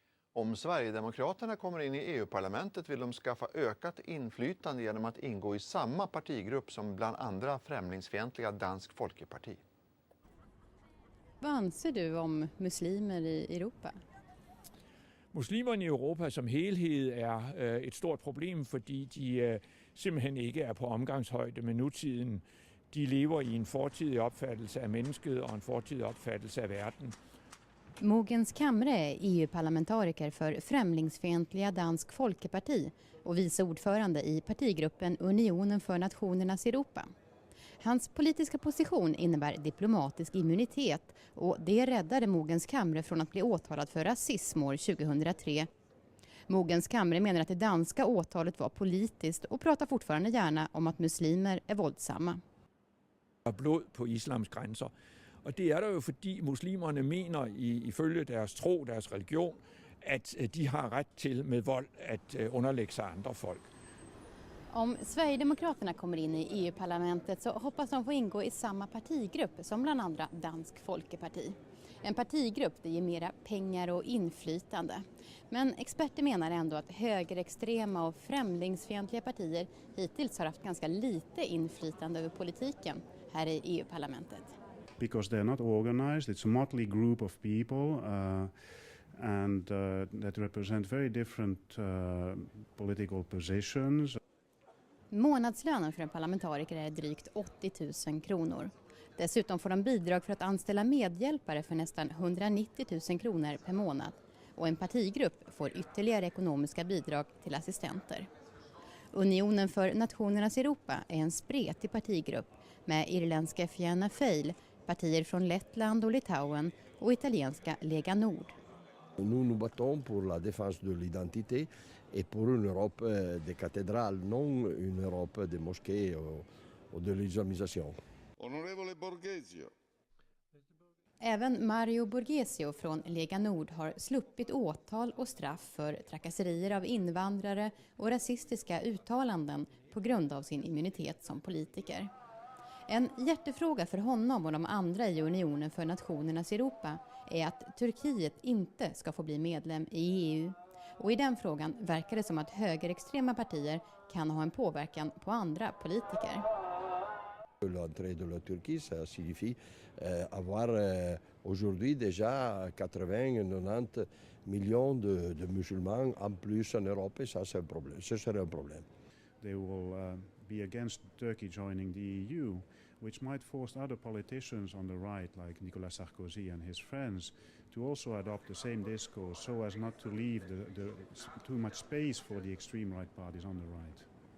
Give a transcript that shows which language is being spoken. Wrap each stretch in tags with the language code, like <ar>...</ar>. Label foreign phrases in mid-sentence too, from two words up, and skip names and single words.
<sv>Om Sverigedemokraterna kommer in i EU-parlamentet vill de skaffa ökat inflytande genom att ingå i samma partigrupp som bland andra främlingsfientliga Dansk Folkeparti. Vad anser du om muslimer i Europa?</sv> <da>Muslimerne i Europa som helhed er et stort problem, fordi de simpelthen ikke er på omgangshøjde med nutiden. De lever i en fortidig opfattelse af mennesket og en fortidig opfattelse af verden.</da> <sv>Mogens Kamre är EU-parlamentariker för främlingsfientliga Dansk Folkeparti och vice ordförande i partigruppen Unionen för nationernas Europa. Hans politiska position innebär diplomatisk immunitet och det räddade Mogens Kamre från att bli åtalad för rasism år 2003. Mogens Kamre menar att det danska åtalet var politiskt och pratar fortfarande gärna om att muslimer är våldsamma.</sv> <da>Blod på islams grænser. Og det er der jo, fordi muslimerne mener, ifølge deres tro, deres religion, at de har ret til med vold at underlægge sig andre folk.</da> <sv>Om Sverigedemokraterna kommer in i EU-parlamentet så hoppas de få ingå i samma partigrupp som bland andra Dansk Folkeparti. En partigrupp det ger mera pengar och inflytande. Men experter menar ändå att högerextrema och främlingsfientliga partier hittills har haft ganska lite inflytande över politiken här i EU-parlamentet.</sv> <en>Because they're not organized, it's a motley group of people and that represent very different political positions.</en> <sv>Månadslönen för en parlamentariker är drygt 80 000 kronor. Dessutom får de bidrag för att anställa medhjälpare för nästan 190 000 kronor per månad. Och en partigrupp får ytterligare ekonomiska bidrag till assistenter. Unionen för nationernas Europa är en spretig partigrupp med irländska Fianna Fáil, partier från Lettland och Litauen och italienska Lega Nord.</sv> <fr>Nous nous battons pour la défense de l'identité et pour une Europe des cathédrales, non une Europe des mosquées ou de l'islamisation.</fr> <it>Onorevole Borghezio.</it> <sv>Även Mario Borghezio från Lega Nord har sluppit åtal och straff för trakasserier av invandrare och rasistiska uttalanden på grund av sin immunitet som politiker. En hjärtefråga för honom och de andra i Unionen för nationernas Europa är att Turkiet inte ska få bli medlem i EU. Och i den frågan verkar det som att högerextrema partier kan ha en påverkan på andra politiker.</sv> <fr>L'entrée de la Turquie, ça signifie avoir aujourd'hui déjà 80-90 millions de musulmans en plus en Europe, et ça c'est un problème. Ce serait un problème.</fr> <en>They will be against Turkey joining the EU, which might force other politicians on the right, like Nicolas Sarkozy and his friends, to also adopt the same discourse so as not to leave too much space for the extreme right parties on the right.</en>